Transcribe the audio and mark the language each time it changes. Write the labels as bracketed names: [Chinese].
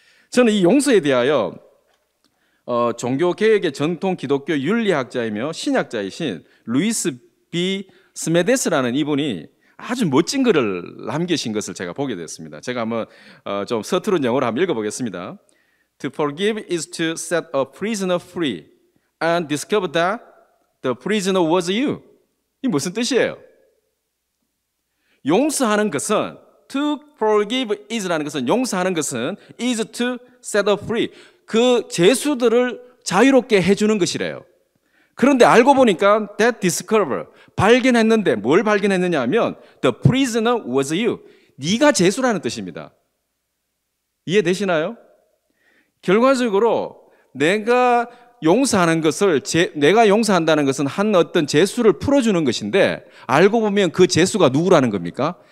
[Korean] 저는 이 용서에 대하여 종교개혁의 전통 기독교 윤리학자이며 신학자이신 루이스 B. 스메데스라는 이분이 아주 멋진 글을 남기신 것을 제가 보게 됐습니다. 제가 한번 좀 서투른 영어로 한번 읽어보겠습니다. [English] To forgive is to set a prisoner free and discover that the prisoner was you. [Korean] 이 무슨 뜻이에요? 용서하는 것은, [English] to forgive is [Korean] 라는 것은, 용서하는 것은 [English] is to set a free. [Korean] 그 죄수들을 자유롭게 해주는 것이래요. 그런데 알고 보니까 [English] that discover, [Korean] 발견했는데 뭘 발견했느냐 하면 [English] the prisoner was you. [Korean] 네가 죄수라는 뜻입니다. 이해되시나요? 결과적으로 내가 용서하는 것을 내가 용서한다는 것은 한 어떤 죄수를 풀어주는 것인데 알고 보면 그 죄수가 누구라는 겁니까?